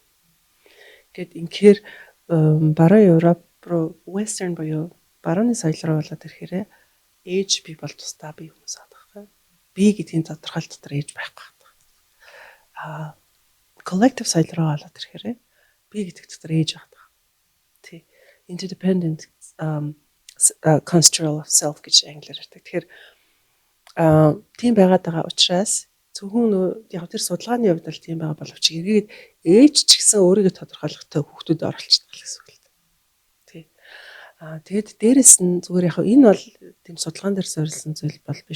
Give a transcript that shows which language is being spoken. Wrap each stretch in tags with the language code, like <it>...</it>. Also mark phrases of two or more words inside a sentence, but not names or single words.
<mn>Гэт инхээр баруун Европ руу western буюу барууны соёл руу болоод ирэхээр ээж би бол тусдаа би хүмүүс аадах. Би гэдгийн тодорхойл дотор ээж байхгүй байна. Collective соёл руу болоод ирэхээр би гэдэг дотор ээж байгаа. Тий.</mn> <en>Interdependent construct of self</en> <mn>гэж англиар ярьдаг. Тэгэхээр тийм байгаад байгаа учраас зөвхөн яг тэр судалгааны хувьд л тийм байгаа боловч эргээд ээж ч гэсэн өөрийгөө тодорхойлохтой хүүхдүүд оролцдог гэсэн үг л дээ. Тий. Тэгэд дээрэс нь зүгээр яг энэ бол тийм судалгаан дээр суурилсан зүйл бол биш.</mn>